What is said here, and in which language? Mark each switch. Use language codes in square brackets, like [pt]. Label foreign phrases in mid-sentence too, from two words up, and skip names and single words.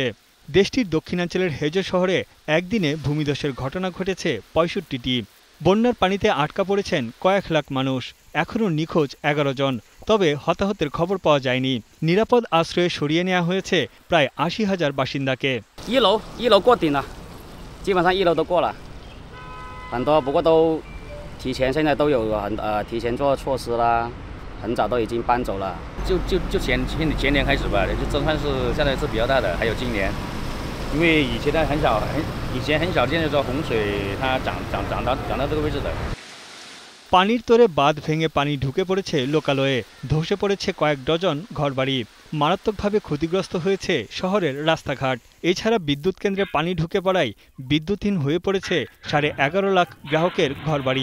[bn] দেশটির দক্ষিণাঞ্চলের হেজো শহরে একদিনে ভূমিধসের ঘটনা ঘটেছে 65টি। বন্যার পানিতে আটকা পড়েছেন কয়েক লাখ মানুষ। এখনও নিখোঁজ 11 জন, তবে হতাহতের খবর পাওয়া যায়নি। নিরাপদ আশ্রয়ে সরিয়ে নেওয়া হয়েছে প্রায় 80,000 বাসিন্দাকে। [zh] 一楼过顶了，基本上1楼都过了，很多不过都现在都有提前做措施啦，很早都已经搬走了。就前年开始吧，就震撼是现在是比较大的，还有今年，因为以前很少见的说洪水它涨到这个位置的。 [bn] পানির তোরে বাঁধ ভেঙে পানি ঢুকে পড়েছে লোকালয়ে, ধসে পড়েছে কয়েক ডজন ঘরবাড়ি। মারাত্মকভাবে ক্ষতিগ্রস্ত হয়েছে শহরের রাস্তাঘাট। এছাড়া বিদ্যুৎ কেন্দ্রে পানি ঢুকে পড়ায় বিদ্যুৎহীন হয়ে পড়েছে 11.5 লাখ গ্রাহকের ঘরবাড়ি।